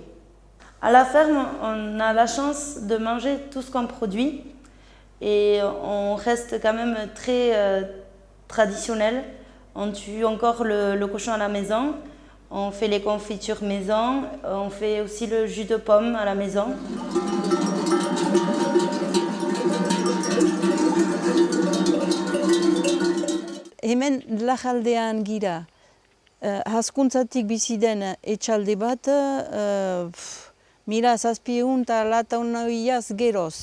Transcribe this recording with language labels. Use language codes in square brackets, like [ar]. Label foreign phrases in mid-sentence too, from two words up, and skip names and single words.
[fr] À la ferme, on a la chance de manger tout ce qu'on produit. Et on reste quand même très traditionnel. On tue encore le cochon à la maison. On fait les confitures maison. On fait aussi le jus de pomme à la maison. [eu] Hemen Lajaldean gira. Hazkuntzatik bizi den etxalde bat, 1700 eta 1800 geroz.